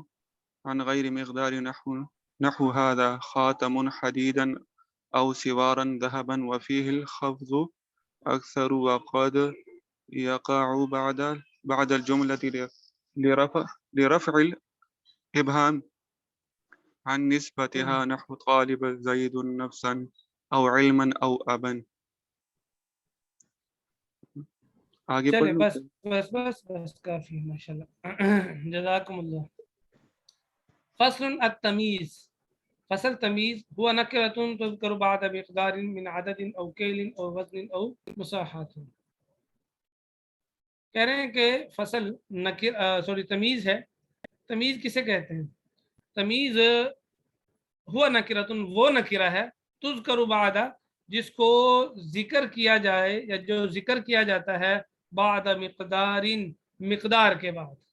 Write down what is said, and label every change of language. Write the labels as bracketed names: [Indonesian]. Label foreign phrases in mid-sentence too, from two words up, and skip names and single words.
[Arabic] عن غير مقدار، نحو هذا خاتم حديدا أو سوارا ذهبا، وفيه الخفض أكثر وقد يقع بعد الجملة لرفع الإبهام عن نسبتها، نحو طالب زيد نفسا أو علما أو أبا. [Urdu] آگے چلے پڑھ بس بس بس بس کافی، ماشاءاللہ [Arabic] جزاکم اللہ. فصل التمیز. فصل تمیز هو نکرة تذکر بعد مقدار من عدد او کیل او وزن او مساحات. [Urdu] کہہ رہے ہیں کہ [Arabic] فصل تمیز [Urdu] ہے. تمیز کسے کہتے ہیں؟ [Arabic] تمیز ہوا نکرۃ، [Urdu] وہ نکرہ ہے، [Arabic] تذکر بعد، [Urdu] جس کو ذکر کیا جائے یا جو ذکر کیا جاتا ہے [Arabic] بعد مقدار، [Urdu] مقدار کے بعد.